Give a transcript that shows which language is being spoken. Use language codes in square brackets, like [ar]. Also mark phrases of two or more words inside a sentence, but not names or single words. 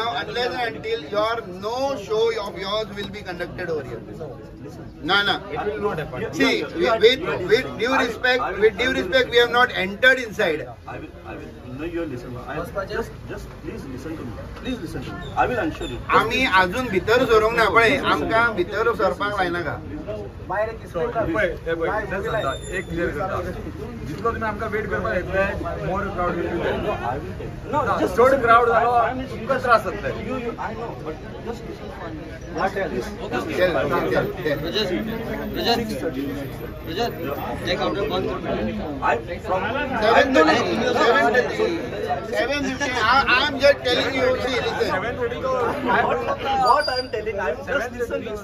[en] Unless and until no show of yours will be conducted over here. No. It will not happen. See, with due respect, we have not entered inside. I will. No, you listen. Just please listen to me. I will assure you. [kok] आम्ही अजून भितर सरूंक ना. पळय आमकां भितर सरपाक लायनाका. बाहेर एक display कर. एक क्लियर करता जितलो तुम्ही आमकां वेट करपाक येतले [en] more crowd No, just [kok] चड क्राउड जालो तुमकां त्रास जातले. [en] I know, but just listen for me. Tell. I'm just telling you, see, listen. What I'm telling, I'm just listen.